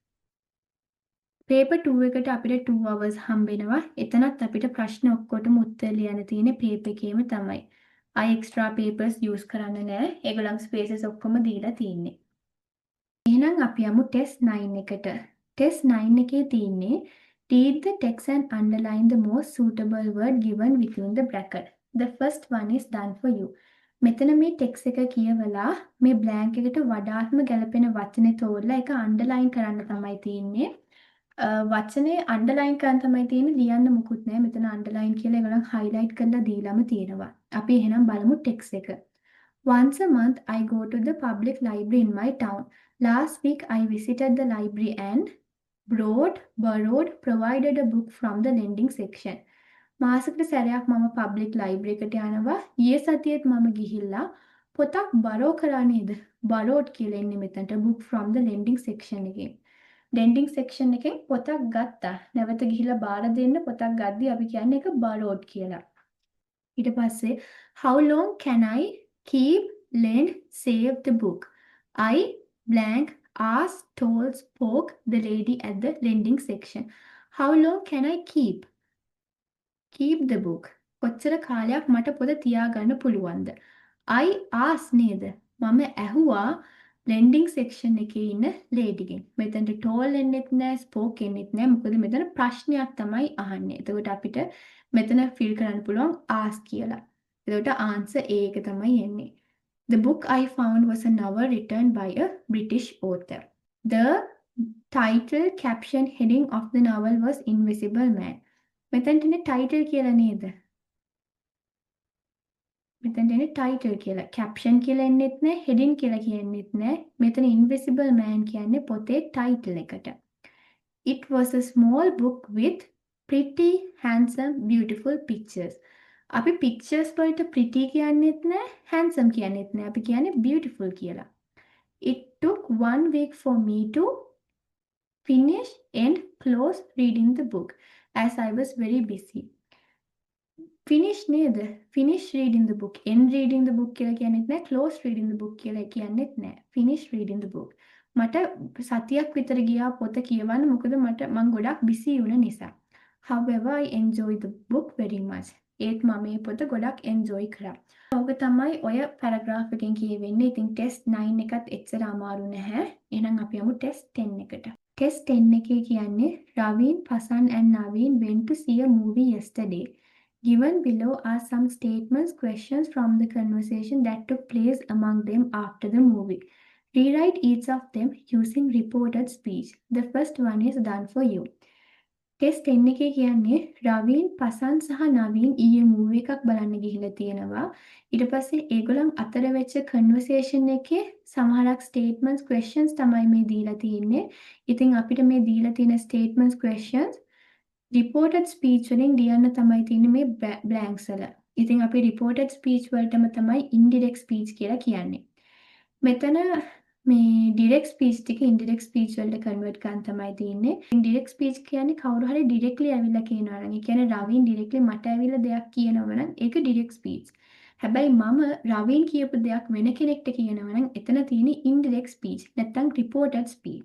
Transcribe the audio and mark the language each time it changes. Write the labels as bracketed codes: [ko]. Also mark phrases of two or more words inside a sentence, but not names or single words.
[si] පේපර් 2 එකට අපිට 2 hours හම්බෙනවා. එතනත් අපිට ප්‍රශ්න ඔක්කොටම උත්තර ලියන්න තියෙන්නේ පේපර් එකේම තමයි. අය [en] extra papers use [si] කරන්න නෑ. ඒගොල්ලන්ගේ ස්පේසස් ඔක්කොම දීලා තියෙන්නේ. එහෙනම් අපි යමු ටෙස්ට් 9 එකට. ටෙස්ට් 9 එකේ තියෙන්නේ [en] read the text and underline the most suitable word given within the bracket. The first one is done for you. [si] මෙතන මේ ටෙක්ස්ට් එක කියවලා මේ බ්ලැන්ක් එකට වඩාත්ම ගැලපෙන වචනේ තෝරලා ඒක අන්ඩර්ලයින් කරන්න තමයි තියෙන්නේ. වචනේ අන්ඩර්ලයින් කරන්න තමයි තියෙන්නේ, ලියන්න මුකුත් නෑ. මෙතන අන්ඩර්ලයින් කියලා ඒගොල්ලන් හයිලයිට් කරලා දීලාම තියෙනවා. අපි එහෙනම් බලමු ටෙක්ස්ට් එක. [en] Once a month I go to the public library in my town. Last week I visited the library and borrowed, provided a book from the lending section. [si] මාසෙකට සැරයක් මම [en] public library [si] එකට යනවා. ඊයේ සතියේත් මම ගිහිල්ලා පොතක් බරෝ කරා නේද? borrowed කියලා එන්නේ මෙතනට [en] book from the lending section [si] එකෙන්. [en] lending section [si] එකෙන් පොතක් ගත්තා. නැවත ගිහිල්ලා බාර දෙන්න පොතක් ගද්දි අපි කියන්නේ ඒක borrowed කියලා. ඊට පස්සේ [en] how long can I keep, lend, save the book? I blank asked, told, spoke the lady at the lending section. How long can I keep the book? [si] කොච්චර කාලයක් මට පොත තියාගන්න පුළුවන්ද? [en] I asked [si] නේද? මම ඇහුවා [en] lending section [si] එකේ ඉන්න ලේඩිගෙන්. මෙතනට told එන්නෙත් නෑ, spoke එන්නෙත් නෑ. මොකද මෙතන ප්‍රශ්නයක් තමයි අහන්නේ. එතකොට අපිට මෙතන fill කරන්න පුළුවන් ask කියලා. එතකොට answer A එක තමයි එන්නේ. [en] The book I found was a novel written by a British author. The title caption heading of the novel was Invisible Man. [si] මෙතනට ඉන්නේ title කියලා නේද? මෙතනට එන්නේ title කියලා. caption කියලා එන්නෙත් නෑ, heading කියලා කියන්නෙත් නෑ. මෙතන Invisible Man කියන්නේ පොතේ title එකට. [en] It was a small book with pretty, handsome, beautiful pictures. [si] අපි pictures වලට pretty කියන්නෙත් නෑ, handsome කියන්නෙත් නෑ. අපි කියන්නේ beautiful කියලා. [en] It took 1 week for me to finish and close reading the book as I was very busy. [si] Finish නේද? [en] Finish reading the book. End reading the book [si] කියලා කියන්නෙත් නෑ. [en] Close reading the book [si] කියලා කියන්නෙත් නෑ. [en] Finish reading the book. [si] මට සතියක් විතර ගියා පොත කියවන්න. මොකද මම ගොඩක් busy වුණ නිසා. [en] However, I enjoyed the book very much. [si] ඒත් මම මේ පොත ගොඩක් enjoy කරා. ඕක තමයි ඔය paragraph එකෙන් කියවෙන්නේ. ඉතින් test 9 එකත් එච්චර අමාරු නැහැ. එහෙනම් අපි යමු test 10 එකට. [en] Test 10 [si] එකේ කියන්නේ [en] Raveen, Pasan and Naveen went to see a movie yesterday. Given below are some statements, questions from the conversation that took place among them after the movie. Rewrite each of them using reported speech. The first one is done for you. [si] Test 10 එකේ කියන්නේ රවීන්, පසන් සහ නවීන් ඊයේ මූවි එකක් බලන්න ගිහිල්ලා තියෙනවා. ඊට පස්සේ ඒගොල්ලන් අතර වෙච්ච කන්වර්සේෂන් එකේ සමහරක් [en] statements, questions [si] තමයි මේ දීලා තියෙන්නේ. ඉතින් අපිට මේ දීලා තියෙන [en] statements, questions reported speech [si] වලින් ලියන්න තමයි තියෙන්නේ මේ blanks වල. ඉතින් අපි [en] reported speech [si] වලටම තමයි [en] indirect speech [si] කියලා කියන්නේ. මෙතන මේ [en] direct speech [si] ටික [en] indirect speech [si] වලට කන්වර්ට් කරන්න තමයි තියෙන්නේ. [en] indirect speech [si] කියන්නේ කවුරු හරි ඩිරෙක්ට්ලි ඇවිල්ලා කියනවා නම්, ඒ කියන්නේ රවින් ඩිරෙක්ට්ලි මට ඇවිල්ලා දෙයක් කියනවා නම් ඒක [en] direct speech. [si] හැබැයි මම රවින් කියපු දෙයක් වෙන කෙනෙක්ට කියනවා නම් එතන තියෙන්නේ [en] indirect speech [si] නැත්නම් [en] reported speech.